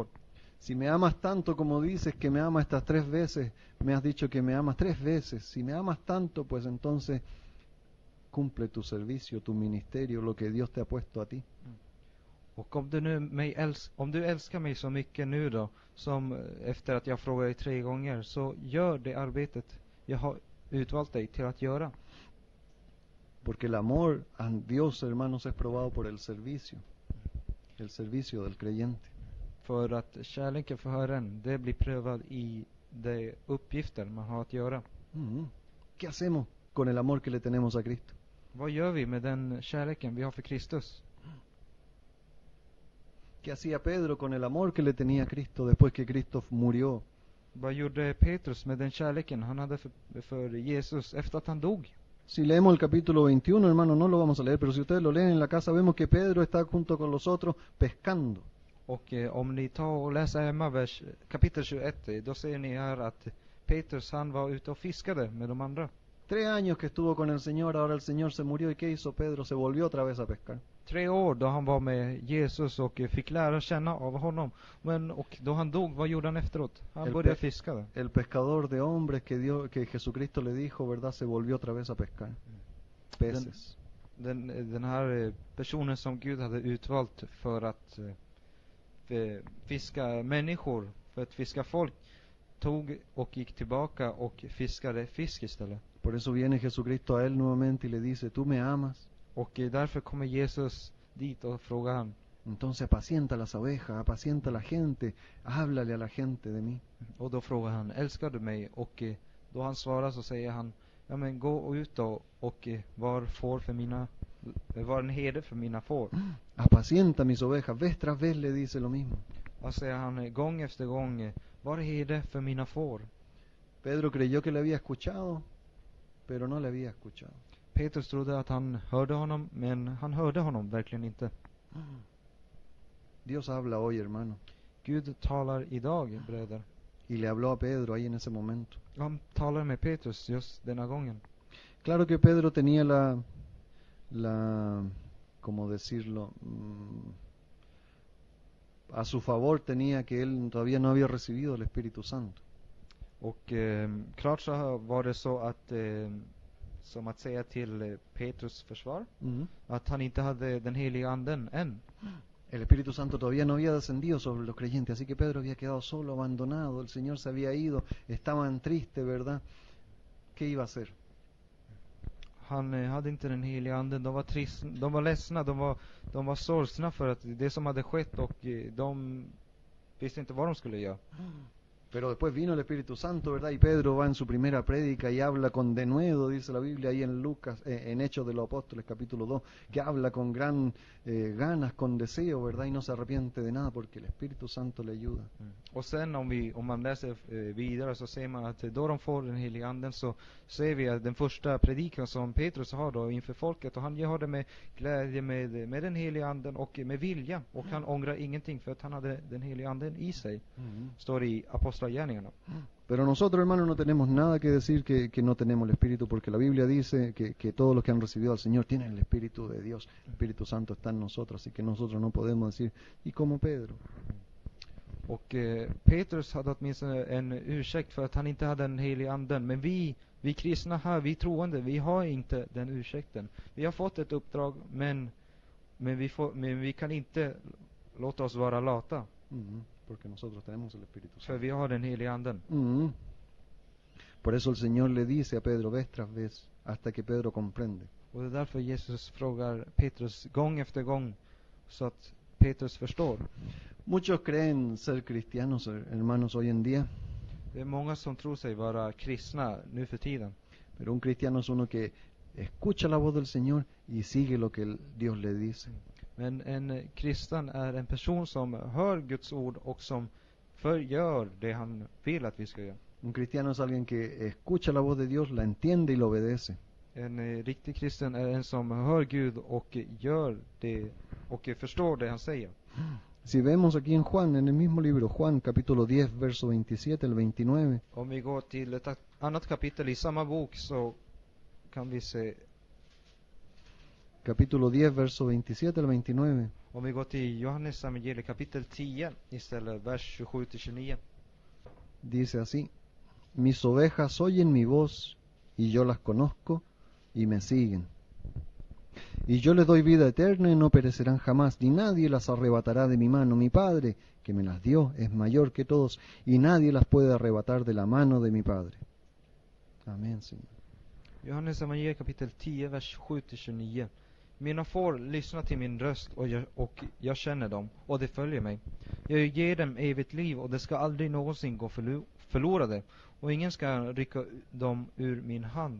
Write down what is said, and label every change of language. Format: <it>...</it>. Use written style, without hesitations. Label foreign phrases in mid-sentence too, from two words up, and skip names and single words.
<es>Si me amas tanto como dices que me amas estas 3 veces, me has dicho que me amas 3 veces, si me amas tanto, pues entonces cumple tu servicio, tu ministerio, lo que Dios te ha puesto a ti.</es> <sv>Och om du älskar mig så mycket nu då, som efter att jag frågar dig 3 gånger, så gör det arbetet jag har utvalt dig till att göra.</sv> <es>Porque el amor a Dios, hermanos, es probado por el servicio del creyente.</es> <sv>För att kärleken för Herren, det blir prövad i de uppgifter man har att göra.</sv> <es>¿Qué hacemos con el amor que le tenemos a Cristo?</es> <sv>Vad gör vi med den kärleken vi har för Kristus?</sv> <es>¿Qué hacía Pedro con el amor que le tenía a Cristo después que Cristo murió?</es> <sv>Vad gjorde Petrus med den kärleken han hade för Jesus efter att han dog?</sv> <es>Si leemos el capítulo 21, hermano, no lo vamos a leer, pero si ustedes lo leen en la casa, vemos que Pedro está junto con los otros pescando.</es> <sv>Och om ni tar och läser hemma kapitel 21, då ser ni här att Petrus han var ute och fiskade med de andra.</sv> <es>3 años que estuvo con el Señor, ahora el Señor se murió, ¿y qué hizo Pedro? Se volvió otra vez a pescar.</es> <sv>3 år då han var med Jesus och fick lära känna av honom. Och då han dog, vad gjorde han efteråt? Han började fiska.</sv> <es>El pescador de hombres que Jesucristo le dijo, ¿verdad? Se volvió otra vez a pescar. Peces.</es> <sv>Den här personen som Gud hade utvalt för att fiska människor, för att fiska folk, tog och gick tillbaka och fiskade fisk istället.</sv> <es>Por eso viene Jesucristo a él nuevamente y le dice, ¿tú me amas?</es> <sv>Och därför kommer Jesus dit och frågar han.</sv> <es>Entonces apacienta las ovejas, apacienta a la gente, háblale a la gente de mí.</es> <sv>Och då frågar han, älskar du mig? Och då han svarar så säger han, ja men gå ut då och var en herde för mina får.</sv> <es>Apacienta mis ovejas, vez tras vez le dice lo mismo.</es> <sv>Och säger han gång efter gång, var herde för mina får.</sv> <es>Pedro creyó que le había escuchado, pero no le había escuchado.</es> <sv>Petrus trodde att han hörde honom, men han hörde honom verkligen inte.</sv> <es>Dios habla hoy, hermano.</es> <sv>Gud talar idag, bröder.</sv> <es>Y le habló a Pedro ahí en ese momento.</es> <sv>Han talar med Petrus just denna gången.</sv> <es>Claro que Pedro tenía ¿cómo decirlo? A su favor tenía que él todavía no había recibido el Espíritu Santo.</es> <sv>Och klart så var det så att som att säga till Petrus försvar, att han inte hade den heliga anden än.</sv> <es>El Espíritu Santo todavía no había descendido sobre los creyentes, así que Pedro había quedado solo, abandonado, el Señor se había ido, estaban tristes, ¿verdad? ¿Qué iba a hacer?</es> <sv>Han hade inte den heliga anden, de var ledsna, de var sorgsna för att det som hade skett, och de visste inte vad de skulle göra.</sv> <es>Pero después vino el Espíritu Santo, ¿verdad? Y Pedro va en su primera prédica y habla con denuedo, dice la Biblia ahí en Lucas, en Hechos de los Apóstoles, capítulo 2, que habla con gran ganas, con deseo, ¿verdad? Y no se arrepiente de nada porque el Espíritu Santo le ayuda.</es> <sv>Och sen om man läser vidare så ser man att då de får den heliga anden, så ser vi att den första predikan som Petrus har då inför folket, och han gör det med glädje, med den heliga anden och med vilja, och han ångrar ingenting för att han hade den heliga anden i sig. Står i Apostlagärningarna.</sv> <es>Pero nosotros, hermanos, no tenemos nada que decir que no tenemos el Espíritu, porque la Biblia dice que todos los que han recibido al Señor tienen el Espíritu de Dios. El Espíritu Santo está en nosotros, así que nosotros no podemos decir, y como Pedro.</es> <sv>Och Petrus hade åtminstone en ursäkt för att han inte hade den heliga anden, men vi kristna här, vi troende, vi har inte den ursäkten. Vi har fått ett uppdrag, men vi kan inte låta oss vara lata.</sv> <es>Porque nosotros tenemos el Espíritu Santo.</es> <sv>För vi har den heliga anden.</sv> <es>Por eso el Señor le dice a Pedro vez tras vez, hasta que Pedro comprende.</es> <sv>Och det är därför Jesus frågar Petrus gång efter gång, så att Petrus förstår.</sv> <es>Muchos creen ser cristianos, hermanos, hoy en día.</es> <sv>Det är många som tror sig vara kristna nu för tiden.</sv> <es>Pero un cristiano es uno que escucha la voz del Señor y sigue lo que Dios le dice.</es> <sv>Men en kristen är en person som hör Guds ord och som gör det han vill att vi ska göra.</sv> <es>Un cristiano es alguien que escucha la voz de Dios, la entiende y la obedece.</es> <sv>En riktig kristen är en som hör Gud och gör det och förstår det han säger.</sv> <es>Si vemos aquí en Juan, en el mismo libro, Juan capítulo 10, verso 27 al 29.</es> <sv>Om vi går till ett annat kapitel i samma bok, så kan vi se</sv> <es>capítulo 10, verso 27 al 29.</es> <sv>Om vi går till Johannes evangeliet kapitel 10 istället, vers 27-29.</sv> <es>Dice así: Mis ovejas oyen mi voz, y yo las conozco, y me siguen. Y yo les doy vida eterna, y no perecerán jamás, ni nadie las arrebatará de mi mano. Mi Padre, que me las dio, es mayor que todos, y nadie las puede arrebatar de la mano de mi Padre. Amén, Señor.</es> <sv>Johannes evangeliet kapitel 10, vers 7-29. Mina får lyssna till min röst och jag känner dem, och de följer mig. Jag ger dem evigt liv, och de ska aldrig någonsin gå förlorade, och ingen ska rycka dem ur min hand.</sv>